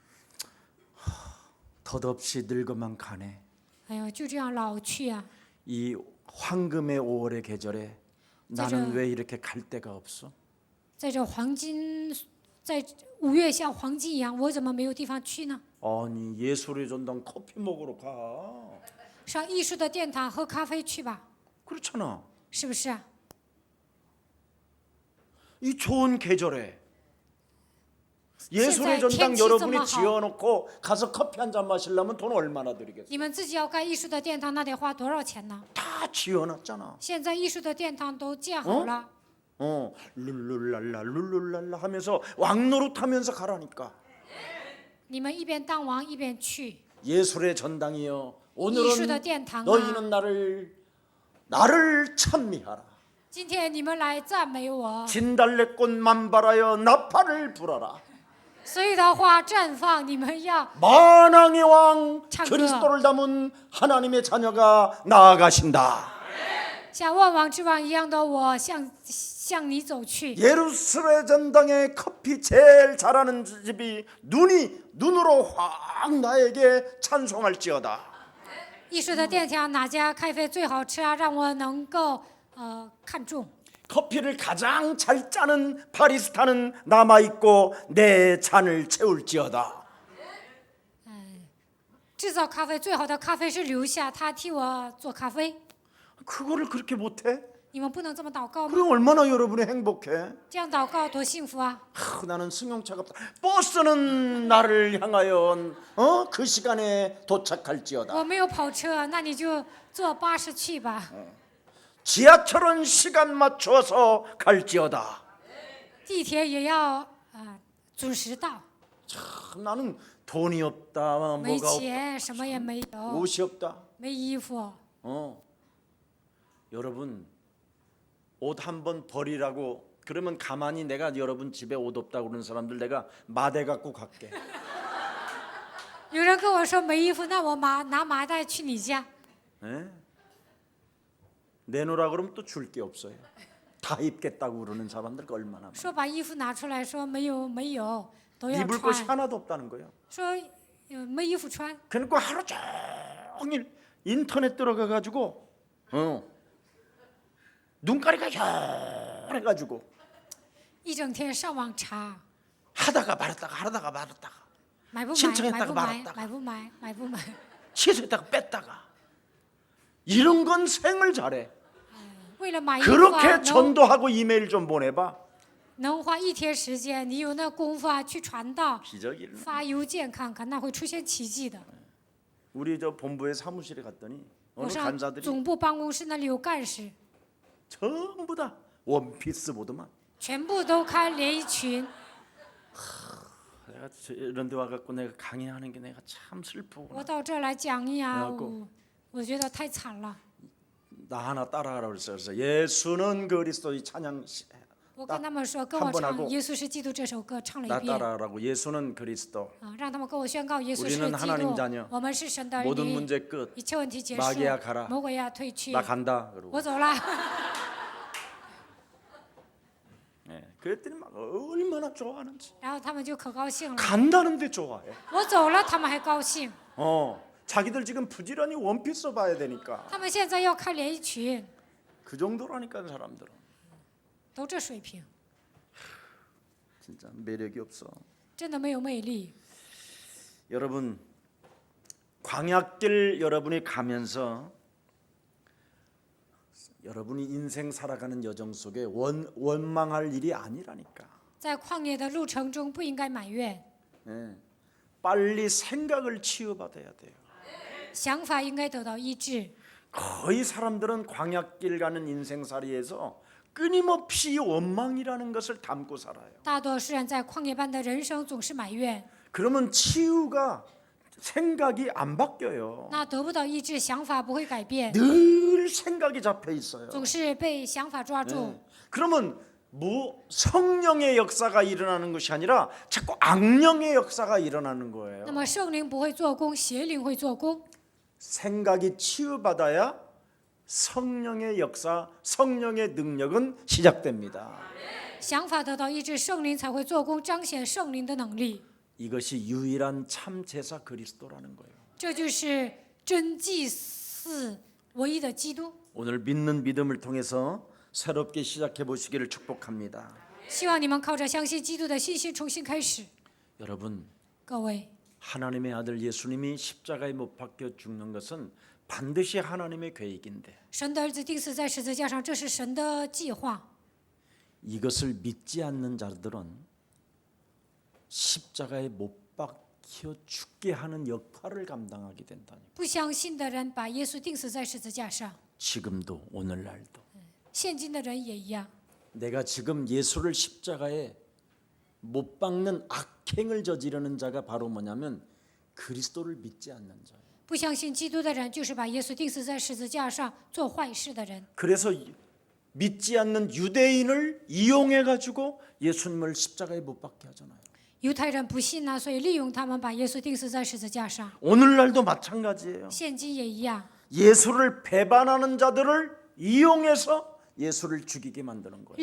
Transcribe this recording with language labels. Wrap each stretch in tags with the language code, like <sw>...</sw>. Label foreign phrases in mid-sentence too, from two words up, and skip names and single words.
<ko>덧없이 늙어만 가네.</ko> <zh>哎呦，就这样老去啊！</zh> <ko>이 황금의 5월의 계절에 나는 왜 이렇게 갈 데가 없어?</ko> <zh>在这黄金，在5月像黄金一样，我怎么没有地方去呢？</zh> <ko>아니 예술의 전당 커피 먹으러 가.</ko> <zh>上艺术的殿堂喝咖啡去吧，</zh> <ko>그렇잖아.</ko> <zh>是不是啊？</zh> <ko>이 좋은 계절에 예술의 진짜 전당 텐치 여러분이 좀 지어놓고 가서 커피 한 잔 마시려면 돈 얼마나 드리겠어요?</ko> <zh>你们自己要盖艺术的殿堂，那得花多少钱呢？</zh> <ko>다 지어놨잖아.</ko> <zh>现在艺术的殿堂都建好了，</zh> <ko>룰룰랄라 하면서 왕노릇하면서 가라니까.</ko> <zh>你们一边当王一边去。</zh> <ko>예술의 전당이여 오늘은</ko> <zh>艺术的殿堂啊，</zh> <ko>너희는 나를 찬미하라.</ko> <zh>今天你们来赞美我，</zh> <ko>진달래꽃 만발하여 나팔을 불어라.</ko> <zh>所有的花绽放，你们要</zh> <ko>만왕의 왕 찬가. 그리스도를 담은 하나님의 자녀가 나아가신다.</ko> <zh>像万王之王一样的我向你走去。</zh> <ko>예루살렘 전당에 커피 제일 잘하는 집이 눈으로 확 나에게 찬송할지어다.</ko> <zh>艺术的殿堂哪家咖啡最好吃啊？让我能够看中。</zh> <ko>커피를 가장 잘 짜는 바리스타는 남아 있고 내 잔을 채울지어다.</ko> <zh>制造咖啡最好的咖啡师留下，他替我做咖啡。</zh> <ko>그거를 그렇게 못해?</ko> <zh>你们不能这么祷告吗？</zh> <ko>그럼 얼마나 여러분이 행복해?</ko> <zh>这样祷告多幸福啊！</zh> <ko>나는 승용차가 없다. 버스는 나를 향하여 그 시간에 도착할지어다.</ko> <zh>我没有跑车，那你就坐巴士去吧。</zh> <ko>지하철은 시간 맞춰서 갈지어다.</ko> <zh>地铁也要准时到，</zh> <ko>나는 돈이 없다,</ko> <zh>没</zh> <ko>뭐가 없다,</ko> <zh>钱，什么也没有，</zh> <ko>옷이 없다.</ko> <zh>没衣服。</zh> <ko>여러분 옷 한 번 버리라고 그러면 가만히 내가 여러분 집에 옷 없다고 그러는 사람들 내가 마대 갖고 갈게.</ko> <zh>有人跟我说没衣服，那我拿麻袋去你家。</zh> <ko>예? 내놓으라 그러면 또 줄 게 없어요. 다 입겠다고 그러는 사람들 얼마나 많아.</ko> <zh>说把衣服拿出来，说没有，都要</zh> <ko>입을 것이</ko> <zh>穿。</zh> <ko>하나도 없다는 거예요.</ko> <zh>说没衣服穿，</zh> <ko>그러니까 하루 종일 인터넷 들어가 가지고 눈가리가 혈해가지고</ko> <zh>一整天上网查，</zh> <ko>하다가 말았다가</ko> <zh>买不</zh> <ko>신청했다가</ko> <zh>买，</zh> <ko>말았다가</ko> <zh>买不买，买不买。</zh> <ko>취소했다가 뺐다가 이런 건 생을 잘해.</ko> <zh>为了买衣服</zh> <ko>그렇게 전도하고 이메일 좀 보내봐.</ko> <zh>能花一天时间，你有那功夫去传道，</zh> <ko>기적이 일어나.</ko> <zh>发邮件看看，那会出现奇迹的。</zh> <ko>우리 저 본부의 사무실에 갔더니</ko> <zh>我</zh> <ko>어느</ko> <zh>上</zh> <ko>간사들이</ko> <zh>总部办公室那里有干事，</zh> <ko>전부 다 원피스 보더만.</ko> <zh>全部都看连衣裙。</zh> <ko>내가 이런 데 와갖고 내가 강의하는 게 내가 참 슬프고</ko> <zh>我到这儿来讲呀，</zh> <ko>그래갖고</ko> <zh>我觉得太惨了。</zh> <ko>나 하나 따라가라고 그랬어요. 그래서 예수는 그리스도의 찬양</ko> <zh>我跟他们说，跟</zh> <ko>한</ko> <zh>我</zh> <ko>번</ko> <zh>唱</zh> <ko>하고</ko> <zh>《耶稣是基督》这首歌，唱了</zh> <ko>나</ko> <zh>一遍。</zh> <ko>따라하라고. 예수는 그리스도.</ko> <zh>让他们跟我宣告耶稣是</zh> <ko>우리는</ko> <zh>基</zh> <ko>하나님</ko> <zh>督</zh> <ko>자녀 ，</ko> <zh>我们是神的儿</zh> <ko>모든</ko> <zh>女，</zh> <ko>문제 끝.</ko> <zh>一切问题结束</zh> <ko>마귀야 가라 ，</ko> <zh>魔鬼呀退去</zh> <ko>나 ， 간다. 그러고.</ko> <zh>我走了。</zh> <ko>예, 그랬더니 막 얼마나 좋아하는지.</ko> <zh>然后他们就可高兴了，</zh> <ko>간다는데 좋아해.</ko> <zh>我走了，他们还高兴。</zh> <ko>자기들 지금 부지런히 원피스 봐야 되니까</ko> <zh>他们现在要看连衣裙，</zh> <ko>그 정도라니까 사람들은</ko> <zh>都这水平，</zh> <ko>진짜 매력이 없어.</ko> <zh>真的没有魅力。</zh> <ko>여러분 광야길 여러분이 가면서 여러분이 인생 살아가는 여정 속에 원망할 일이 아니라니까.</ko> <zh>在旷野的路程中，不应该埋怨，</zh> <ko>예, 빨리 생각을 치유받아야 돼요.</ko> <zh>想法应该得到医治。</zh> <ko>거의 사람들은 광야길 가는 인생살이에서 끊임없이 원망이라는 것을 담고 살아요.</ko> <zh>大多数人在旷野般的人生总是埋怨，</zh> <ko>그러면 치유가 생각이 안 바뀌어요.</ko> <zh>那得不到医治，想法不会改变，</zh> <ko>늘 생각이 잡혀 있어요.</ko> <zh>总是被想法抓住。</zh> <ko>그러면 뭐 성령의 역사가 일어나는 것이 아니라 자꾸 악령의 역사가 일어나는 거예요.</ko> <zh>那么圣灵不会做工，邪灵会做工。</zh> <ko>생각이 치유받아야 성령의 역사, 성령의 능력은 시작됩니다.</ko> <zh>想法得到医治，圣灵才会做工，彰显圣灵的能力。</zh> <ko>이것이 유일한 참 제사 그리스도라는 거예요.</ko> <zh>这就是真祭司唯一的基督。</zh> <ko>오늘 믿는 믿음을 통해서 새롭게 시작해 보시기를 축복합니다.</ko> <zh>希望你们靠着相信基督的信心重新开始。</zh> <ko>여러분,</ko> <zh>各位，</zh> <ko>하나님의 아들 예수님이 십자가에 못 박혀 죽는 것은 반드시 하나님의 계획인데</ko> <zh>神的儿子钉死在十字架上，这是神的计划。</zh> <ko>이것을 믿지 않는 자들은 십자가에 못 박혀 죽게 하는 역할을 감당하게 된다니.</ko> <zh>不相信的人把耶稣钉死在十字架上，</zh> <ko>지금도 오늘날도</ko> <zh>现今的人也一样。</zh> <ko>내가 지금 예수를 십자가에 못 박는 악행을 저지르는 자가 바로 뭐냐면 그리스도를 믿지 않는 자예요.</ko> <zh>不相信基督的人，就是把耶稣钉死在十字架上做坏事的人。</zh> <ko>그래서 믿지 않는 유대인을 이용해 가지고 예수님을 십자가에 못 박게 하잖아요.</ko> <zh>犹太人不信呢，所以利用他们把耶稣钉死在十字架上。</zh> <ko>오늘날도 마찬가지예요.</ko> <zh>现今也一样，</zh> <ko>예수를 배반하는 자들을 이용해서 예수를 죽이게 만드는 거예요.</ko>